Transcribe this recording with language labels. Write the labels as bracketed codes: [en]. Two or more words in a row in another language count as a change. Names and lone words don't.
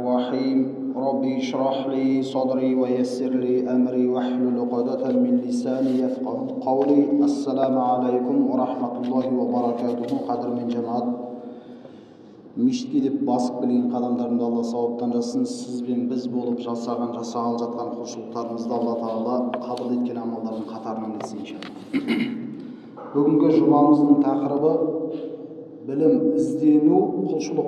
[ar] الرحيم ربي اشرح لي صدري ويسر لي أمري واحلل عقدة من لساني يفقه قولي. السلام عليكم ورحمة الله وبركاته. [kk] Қадірмен жамағат мешітке деп басып келген қадамдарымды Алла сауаптан жазсын. Сіз бен біз болып жасағалы жатқан құлшылықтарымызды Алла Тағала қабыл еткен амалдардың қатарынан етсін иншалла. Бүгінгі жұмамыздың тақырыбы білім іздену, құлшылық.